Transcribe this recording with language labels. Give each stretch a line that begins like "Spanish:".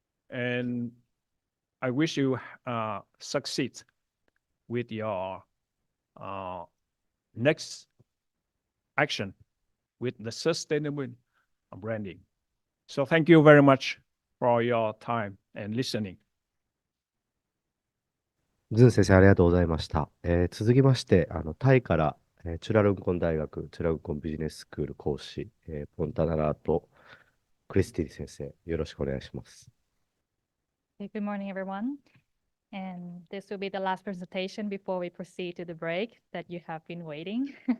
English: And I wish you succeed with your next action with the sustainable branding. So thank you very much for your time and listening.
Japanese: ズン先生、ありがとうございました。続きまして、タイから、チュラルンコン大学、チュラルンコンビジネススクール講師、ポンタナラート・クリスティ先生、よろしくお願いします。
English: Good morning, everyone. And this will be the last presentation before we proceed to the break that you have been waiting.